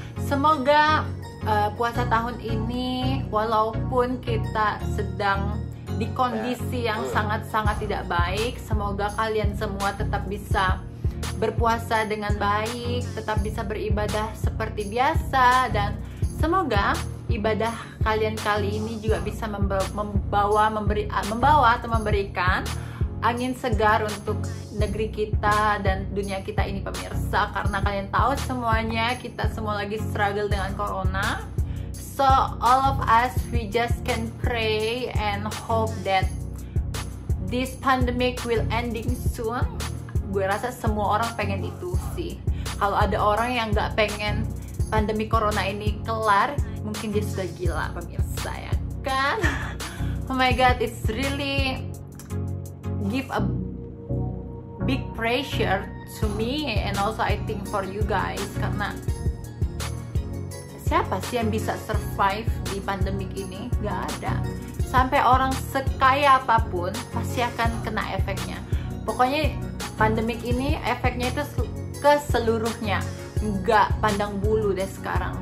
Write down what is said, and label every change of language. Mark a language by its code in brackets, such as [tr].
[id] Semoga puasa tahun ini walaupun kita sedang di kondisi yang sangat-sangat tidak baik, semoga kalian semua tetap bisa berpuasa dengan baik, tetap bisa beribadah seperti biasa, dan semoga ibadah kalian kali ini juga bisa membawa atau memberikan angin segar untuk negeri kita dan dunia kita ini pemirsa, karena kalian tahu semuanya kita semua lagi struggle dengan corona. [en] So all of us, we just can pray and hope that this pandemic will ending soon. [id] Gue rasa semua orang pengen itu sih. Kalau ada orang yang nggak pengen pandemi corona ini kelar, mungkin dia sudah gila pemirsa, ya kan? [en] Oh my god, it's really give a big pressure to me and also I think for you guys, [id] karena siapa sih yang bisa survive di pandemik ini? Gak ada. Sampai orang sekaya apapun pasti akan kena efeknya. Pokoknya pandemik ini efeknya itu ke seluruhnya, nggak pandang bulu deh sekarang.